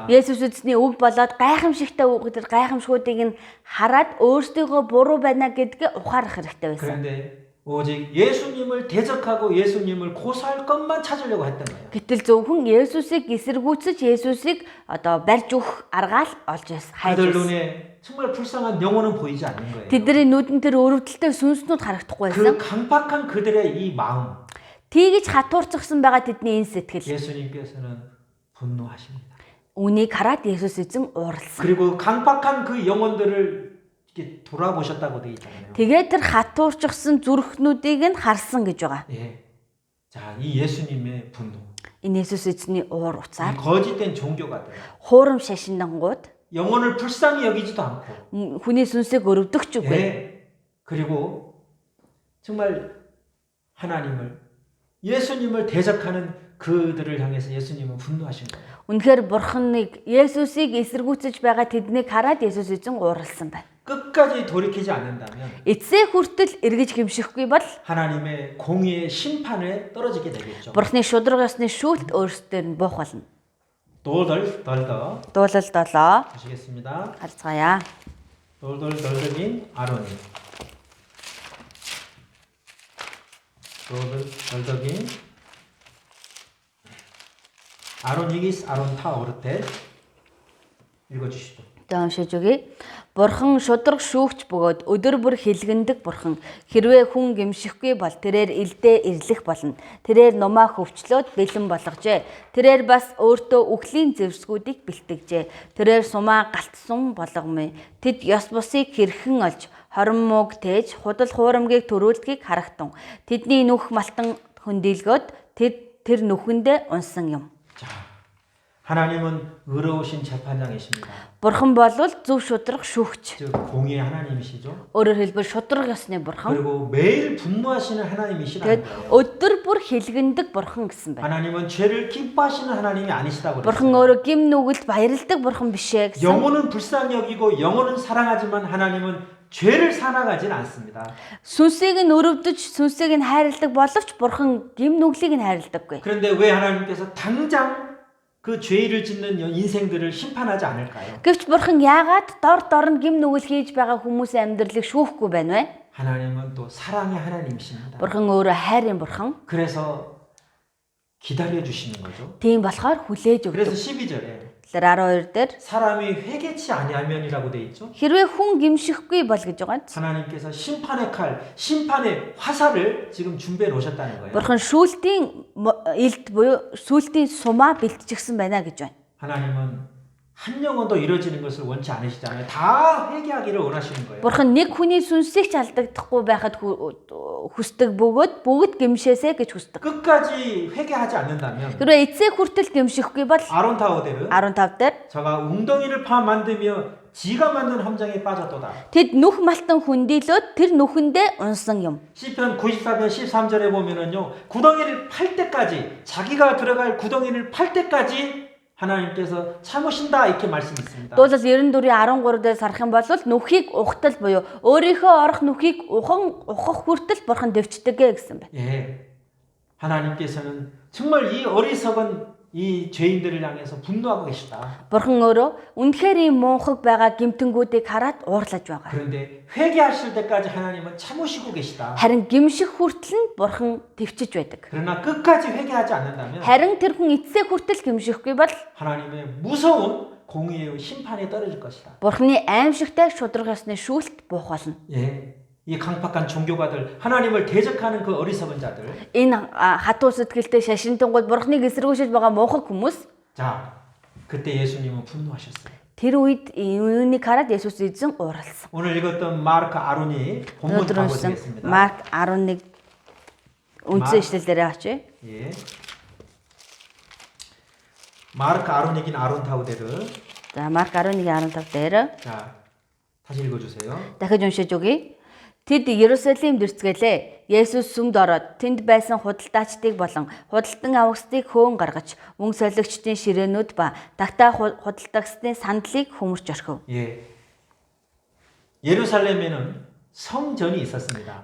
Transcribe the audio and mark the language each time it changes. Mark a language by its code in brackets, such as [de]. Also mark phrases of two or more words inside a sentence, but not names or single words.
[mn] Есүс эзний үг болоод гайхамшигтай үгдэр гайхамшгуудыг нь хараад өөрсдийгөө буруу байна гэдгээ ухаарах хэрэгтэй байсан. [ko] 그런데 오직 예수님을 대적하고 예수님을 고소할 것만 찾으려고 했던 거예요. [mn] Гэтэл зөвхөн Есүсийг эсэргүүцэж Есүсийг одоо барьж өгөх аргаал олж хайж [ko] 그들 [mn] байсан. [ko] 눈에 정말 불쌍한 영혼은 보이지 않는 거예요. [mn] Тэдний нүдэн тэр өрөвдөлтэй сүнснүүд харагдахгүй [ko] 그 [mn] байсан. [ko] 강팍한 그들의 이 마음 [mn] Тийгэж хатуурчсан байгаа тэдний энэ сэтгэл. [ko] 예수님께서는 분노하십니다. [mn] Үнийг хараад Есүс эзэн ууралсан. [ko] 그리고 강팍한 그 영혼들을 이렇게 돌아보셨다고 되어 있잖아요. [mn] Тэгээд тэр хатуурчсан зүрхнүүдийг нь харсан гэж байгаа. [ko] 예. 자, 이 예수님의 분노. [mn] Энэ Есүс эзний уур [ko] 이 [mn] уцаар [ko] 거짓된 종교가들 [mn] хуурам шашиндангууд [ko] 영혼을 불쌍히 여기지도 않고 [mn] хүний сүнсийг өрөвдөгч үгүй. [ko] 예. 그리고 정말 하나님을 예수님을 대적하는 그들을 향해서 예수님은 분노하신 거예요. [mn] Үнэхээр бурханыг Есүсийг эсэргүүцэж байгаа тэднийг хараад Есүс эзэн ууралсан байна. [ko] 끝까지 돌이키지 않는다면 [mn] Эцсээ хүртэл эргэж гимшихгүй бол [ko] 하나님의 공의의 심판에 떨어지게 되겠죠. [mn] бурхны шудраг ёсны шүүлт өөрсдөр нь буух болно. 돌덜 덜더 Дуулал 7 [ko] 보시겠습니다. [mn] харцгаая. 돌돌 덜덜인 아론이 돌돌 덜덜인 아론이기스 아론 타 오르테 읽어주시죠. За уншиж өгье. Бурхан шудраг шүүгч бөгөөд өдөр бүр хилгэндэг бурхан. Хэрвээ хүн гимшихгүй бол тэрээр илдээ ирлэх болно. Тэрээр нумаа хөвчлөөд бэлэн болгожээ. Тэрээр бас өөртөө үхлийн зэвсгүүдийг бэлтгэжээ. Тэрээр сумаа галтсан болгомъя. Тэд ёс бусыг хэрхэн олж хорон мууг тээж худал хуурамгийг төрүүлдгийг харагтун. Тэдний нүх малтан хөндөлгөөд тэр нүхэндээ унсан юм. [ko] 자, 하나님은 의로우신 재판장이십니다. [mn] Бурхан болвол зөв шудраг шүүгч. [ko] 즉 공의의 하나님이시죠. [mn] Өөрөөр хэлбэл шудраг ёсны бурхан. [ko] 그리고 매일 분노하시는 하나님이시라는 [mn] Тэгэд [ko] 거예요. [mn] өдөр бүр хилгэндэг бурхан гэсэн байна. [ko] 하나님은 죄를 기뻐하시는 하나님이 아니시다고 [mn] Бурхан [ko] 그랬어요. [mn] өөрөө гим нүгэлд баярладаг бурхан биш ээ гэсэн. [ko] 영혼은 불쌍히 여기고 영혼은 사랑하지만 하나님은 죄를 사랑하진 않습니다. [mn] Сүнсийг нь өрөвдөж, сүнсийг нь хайрладаг боловч бурхан гим нүглийг нь хайрладаггүй. [ko] 그런데 왜 하나님께서 당장 그 죄를 짓는 인생들을 심판하지 않을까요? [mn] Гэвч бурхан яагаад дор нь гим нүгэл хийж байгаа хүмүүсийн амьдралыг шүүхгүй байна вэ? [ko] 하나님은 또 사랑의 하나님이십니다. [mn] Бурхан өөрөө хайрын бурхан. [ko] 그래서 기다려 주시는 거죠. [mn] Тийм болохоор хүлээж [ko] 그래서 [mn] өгдөг. [ko] 12절에 [mn] Тэр 12 дээр [ko] 사람이 회개치 아니하면이라고 돼 있죠. [mn] хэрвээ хүн гимшихгүй бол гэж байгаа. [ko] 하나님께서 심판의 칼, 심판의 화살을 지금 준비해 놓으셨다는 거예요. [mn] Бурхан шүүлтийн илд буюу сүлтийн сумаа бэлтчихсэн байна гэж байна. [ko] 하나님은 한 영혼도 이루어지는 것을 원치 않으시잖아요. 다 회개하기를 원하시는 거예요. [mn] Бурхан нэг хүний сүнсийг ч алдагдахгүй байхад хүсдэг бөгөөд бүгд гимшээсэ гэж хүсдэг. [ko] 끝까지 회개하지 않는다면 [mn] Хэрвээ эцсээ хүртэл гимшихгүй бол арван тавд нь 15 дээр [ko] 저가 웅덩이를 파 만들며 지가 만든 함정에 빠졌도다. [mn] тэд нүх малтан хүндийлөөд тэр нүхэндээ унсан юм. [ko] 시편 94편 13절에 보면은요. 구덩이를 팔 때까지 자기가 들어갈 구덩이를 팔 때까지 하나님께서 참으신다 이렇게 말씀이 있습니다. [mn] Дуулал 94-ийн 13 дээр сарах юм бол нүхийг ухтал буюу өөрийнхөө орох нүхийг ухах хүртэл бурхан дэвчдэг гэсэн байна. [ko] 예. 하나님께서는 정말 이 어리석은 이 죄인들을 향해서 분노하고 계시다. [mn] Бурхан өөрөө үнэхээр ийм муухай байгаа гэмтэнгүүдийг хараад уурлаж байгаа. [ko] 그런데 회개하실 때까지 하나님은 참으시고 계시다. [mn] Харин гэмших хүртэл нь Бурхан төвчж байдаг. [ko] 그러나 끝까지 회개하지 않는다면 [mn] Харин тэр хүн эцсээ хүртэл гэмшихгүй бол [ko] 하나님의 무서운 공의의 심판에 떨어질 것이다. [mn] Бурханы аимшигтай шудраг ёсны шүүлт буух болно. [ko] 예. 이 강팍한 종교가들, 하나님을 대적하는 그 어리석은 자들. [mn] Энэ хатуу сэтгэлтэй шашинтангууд Бурханыг эсэргүүшиж байгаа муухай хүмүүс [ko] 자, 그때 예수님은 분노하셨어요. [mn] тэр үед үүнийг хараад Есүс эзэн ууралсан. [ko] 오늘 읽었던 마르크 아론이 본문 [mn] Өнөөдөр [ko] 가보겠습니다. [mn] уншсан Марк 11 үндсэн ишлэлээрээ очие. [ko] 예. [mn] Марк арван нэгийн арван тавд. За Марк 11:15 дээр [ko] 자, 다시 읽어주세요. [mn] дахиж уншиж өгье. Тэд Ерүсалимд ирцгэлээ. Есүс сүмд ороод тэнд байсан худалдаачдыг болон худалдан авагсдыг хөөн гаргаж мөн солигчдын ширээнүүд ба тагтаа худалдагсдын сандлыг хөмөрч орхив. [ko] 예. 예루살렘에는 성전이 있었습니다.